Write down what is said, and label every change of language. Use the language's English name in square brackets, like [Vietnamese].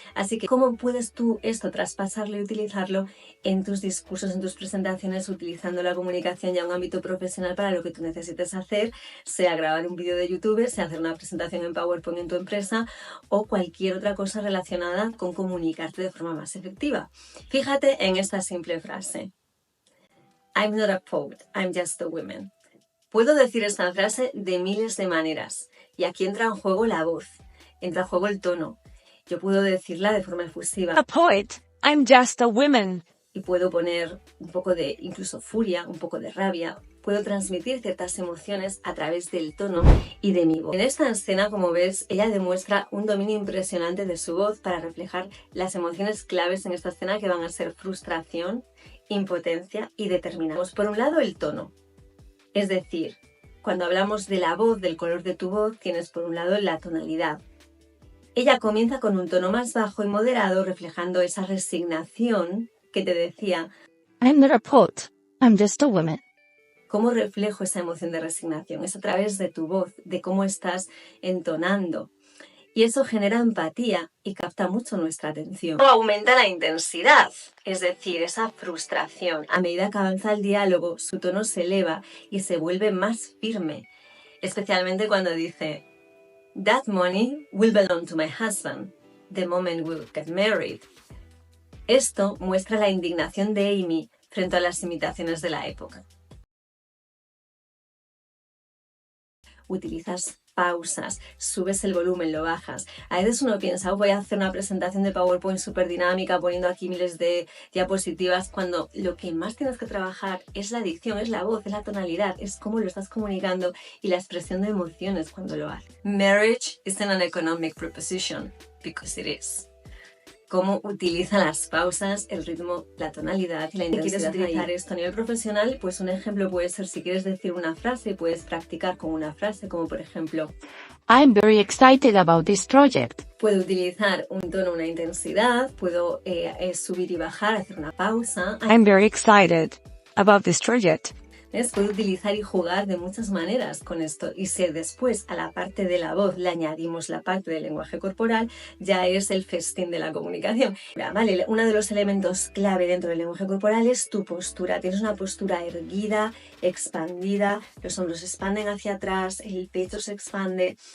[Spanish] Así que, ¿cómo puedes tú esto traspasarlo y utilizarlo en tus discursos, en tus presentaciones, utilizando la comunicación ya en un ámbito profesional para lo que tú necesites hacer, sea grabar un vídeo de YouTube, sea hacer una presentación en PowerPoint en tu empresa o cualquier otra cosa relacionada con comunicarte de forma más efectiva? Fíjate en esta simple frase. [English] I'm not a poet, I'm just a woman. [Spanish] Puedo decir esta frase de miles de maneras, y aquí entra en juego la voz, entra en juego el tono. Yo puedo decirla de forma efusiva. [English] A poet, I'm just a woman. [Spanish] Y puedo poner un poco de incluso furia, un poco de rabia. Puedo transmitir ciertas emociones a través del tono y de mi voz. En esta escena, como ves, ella demuestra un dominio impresionante de su voz para reflejar las emociones claves en esta escena, que van a ser frustración, impotencia y determinación. Por un lado, el tono. Es decir, cuando hablamos de la voz, del color de tu voz, tienes por un lado la tonalidad. Ella comienza con un tono más bajo y moderado, reflejando esa resignación que te decía. [English] I'm not a poet, I'm just a woman. [Spanish] ¿Cómo reflejo esa emoción de resignación? Es a través de tu voz, de cómo estás entonando. Y eso genera empatía y capta mucho nuestra atención. Aumenta la intensidad, es decir, esa frustración. A medida que avanza el diálogo, su tono se eleva y se vuelve más firme, especialmente cuando dice: [English] That money will belong to my husband the moment we get married. [Spanish] Esto muestra la indignación de Amy frente a las imitaciones de la época. Utilizas pausas, subes el volumen, lo bajas. A veces uno piensa, voy a hacer una presentación de PowerPoint súper dinámica poniendo aquí miles de diapositivas, cuando lo que más tienes que trabajar es la dicción, es la voz, es la tonalidad, es cómo lo estás comunicando y la expresión de emociones cuando lo haces. [English] Marriage isn't an economic proposition, because it is. [Spanish] Cómo utiliza las pausas, el ritmo, la tonalidad y la intensidad. ¿Quieres utilizar esto a nivel profesional? Pues un ejemplo puede ser, si quieres decir una frase, puedes practicar con una frase, como por ejemplo: [English] I'm very excited about this project. [Spanish] Puedo utilizar un tono, una intensidad, puedo subir y bajar, hacer una pausa. [English] I'm very excited about this project. [Spanish] ¿Ves? Puedo utilizar y jugar de muchas maneras con esto. Y si después a la parte de la voz le añadimos la parte del lenguaje corporal, ya es el festín de la comunicación. Vale, uno de los elementos clave dentro del lenguaje corporal es tu postura. Tienes una postura erguida, expandida, los hombros se expanden hacia atrás, el pecho se expande.